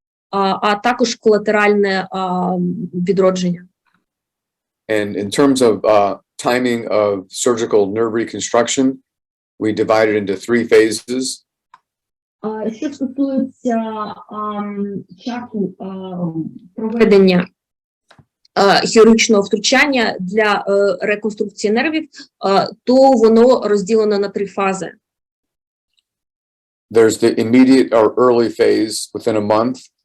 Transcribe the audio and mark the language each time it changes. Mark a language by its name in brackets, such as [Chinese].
[Ukrainian] А також колатеральне відродження. [English] And in terms of timing of surgical nerve reconstruction, we divide it into 3 phases. [Ukrainian] Що стосується часу проведення хірургічного втручання для реконструкції нервів, то воно розділено на 3 фази. [English] There's the immediate or early phase within a month.